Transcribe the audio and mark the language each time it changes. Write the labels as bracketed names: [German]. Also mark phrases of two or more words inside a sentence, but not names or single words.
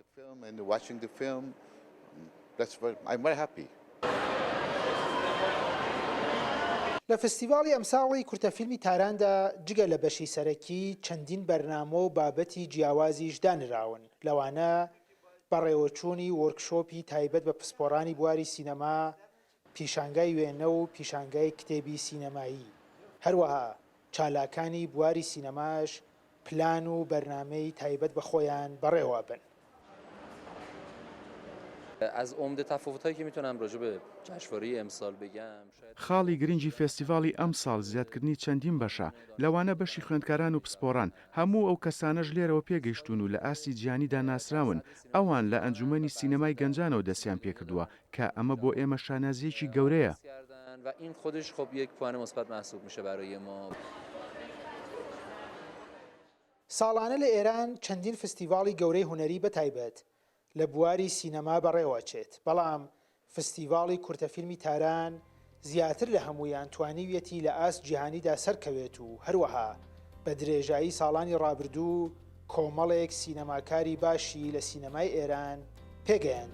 [Central Kurdish] لە فستیڤاڵی ئەمساڵی کورتەفیلمی تاراندا جگە لە بەشی سەرەکی چەندین بەرنامە و بابەتی جیاوازیش دانراون، لەوانە بەڕێوەچوونی وەرکشۆپی تایبەت بە پسپۆڕانی بواری سینەما، پیشانگای وێنە و پیشانگای کتێبی سینەمایی، هەروەها چالاکانی بواری سینەماش پلان و بەرنامەی تایبەت بە خۆیان بەڕێوە بن. [Persian] از عمده تفاوت‌هایی که میتونم راجع به جشنواره امسال بگم [Central Kurdish] خاڵی گرنگی فێستیڤاڵی ئەمساڵ زیادکردنی چەندین بەشە، لەوانە بەشی خوێندکاران و پسپۆڕان هەموو ئەو کەسانەش لێرەوە پێگەیشتون و لە ئاستی جیهانیدا ناسراون، ئەوان لە ئەنجومەنی سینەمای گەنجانەوە دەستیان پێکردووە کە ئەمە بۆ ئێمە شانازیەکی گەورەیە. [Persian] و این خودش خب یک پوان مثبت محسوب میشه برای ما. [Central Kurdish] ساڵانە لە ئێران چەندین فستیڤاڵی گەورەی هونەری بەتایبەت لە بواری سینەما بەڕێوەچێت، بەڵام فستیڤاڵی کورتەفیلمی تاران زیاتر لە هەمویان توانیویەتی لە ئاست جیهانیدا سەرکەوێت و هەروەها بە درێژایی ساڵانی ڕابردوو کۆمەڵێک سینەماکاری باشی لە سینەمای ئێران پێگەیاندووە.